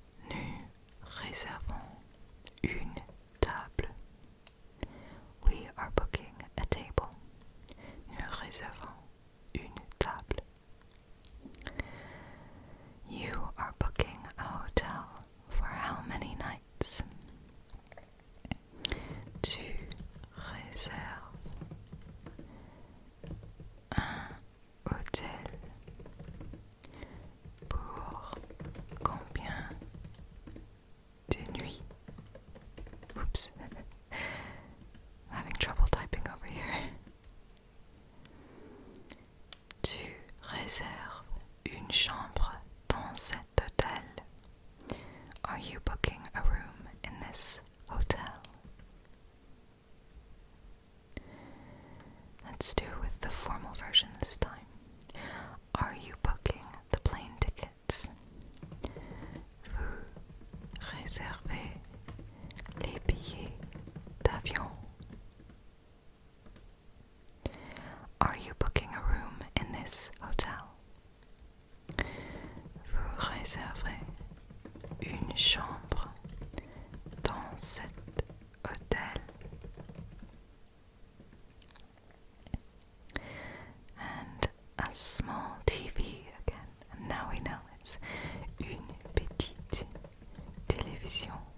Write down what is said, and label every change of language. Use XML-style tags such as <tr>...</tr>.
<fr>Nous réservons une table.</fr> <en>We are booking a table.</en> <fr>Nous réservons une table.</fr> <en>You are booking a hotel for how many nights?</en> <fr>Tu réserves un hôtel pour combien de nuits?</fr> <en>Oops. I'm having trouble typing over here.</en> <fr>Tu réserves une chambre dans cet hôtel.</fr> <en>Are you booking a room in this hotel? Let's do it with the formal version this time. Are you booking the plane tickets?</en> <fr>Vous réservez les billets d'avion?</fr> <en>Are you booking a room in this hotel?</en> <fr>Vous réservez une chambre dans cet hôtel?</fr> <en>And a small TV again. And now we know it's</en> <fr>une petite télévision.</fr>